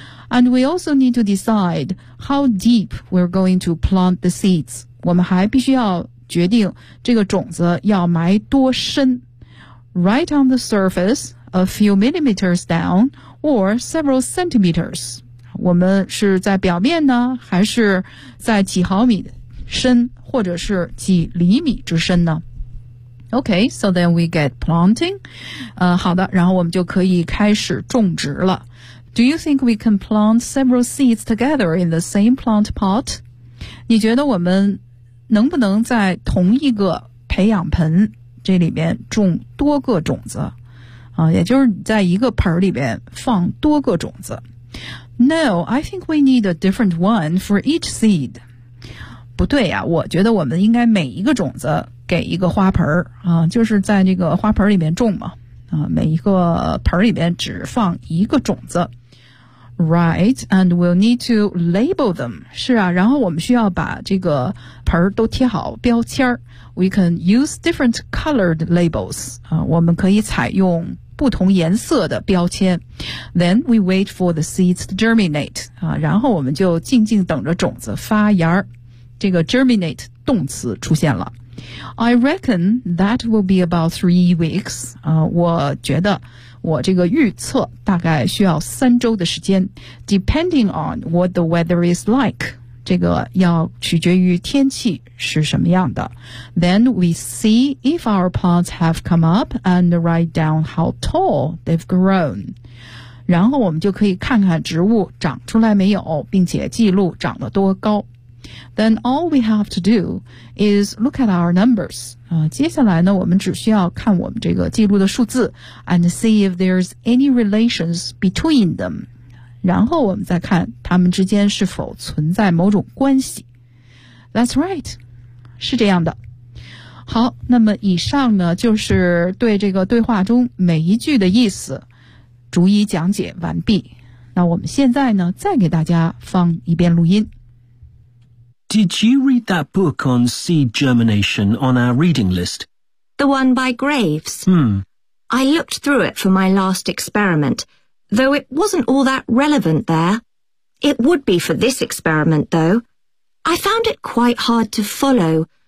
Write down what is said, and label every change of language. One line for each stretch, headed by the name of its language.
English: And we also need to decide how deep we're going to plant the seeds.
Chinese: 我们还必须要决定这个种子要埋多深。
English: Right on the surface, a few millimeters down, or several centimeters.
Chinese: 我们是在表面呢，还是在几毫米深，或者是几厘米之深呢？
English: Okay, so then we get planting.
Chinese: 好的，然后我们就可以开始种植了。
English: Do you think we can plant several seeds together in the same plant pot?
Chinese: 你觉得我们能不能在同一个培养盆这里面种多个种子？也就是在一个盆里面放多个种子。
English: No, I think we need a different one for each seed.
Chinese: 不对呀，我觉得我们应该每一个种子给一个花盆就是在这个花盆里面种嘛。每一个盆里面只放一个种子。
English: Right, and we'll need to label them.
Chinese: 是啊，然后我们需要把这个盆都贴好标签。
English: We can use different colored labels.
Chinese: 我们可以采用不同颜色的标签。
English: Then we wait for the seeds to germinate.
Chinese: 啊，然后我们就静静等着种子发芽。这个 germinate 动词出现了。
English: I reckon that will be about 3 weeks.
Chinese: 啊，我觉得我这个预测大概需要3周的时间。
English: Depending on what the weather is like.
Chinese: 这个要取决于天气是什么样的。
English: Then we see if our plants have come up and write down how tall they've grown.
Chinese: 然后我们就可以看看植物长出来没有，并且记录长得多高。
English: Then all we have to do is look at our numbers.
Chinese: 接下来呢，我们只需要看我们这个记录的数字
English: and see if there's any relations between them.
Chinese: 然后我们再看他们之间是否存在某种关系。
English: That's right,
Chinese: 是这样的。好，那么以上呢，就是对这个对话中每一句的意思，逐一讲解完毕。那我们现在呢，再给大家放一遍录音。
English: Did you read that book on seed germination on our reading list? The one by Graves? Hmm. I looked through it for my last experiment. Though it wasn't all that relevant there. It would be for this experiment, though. I found it quite hard to follow.